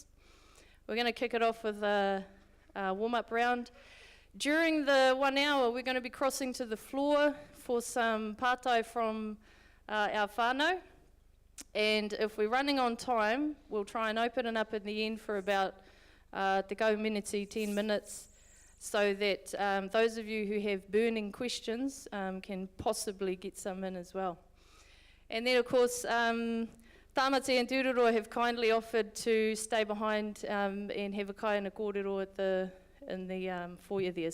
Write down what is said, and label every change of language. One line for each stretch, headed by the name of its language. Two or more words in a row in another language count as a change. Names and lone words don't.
English: We're going to kick it off with a warm-up round. During the 1 hour, we're going to be crossing to the floor for some pātai from our whānau. And if we're running on time, we'll try and open it up in the end for about
Māori: te kau miniti,
English: 10 minutes, so that those of you who have burning questions can possibly get some in as well. And then, of course, Tamati and Ururoa have kindly offered to stay behind and have a kai and a kōrero in the foyer there.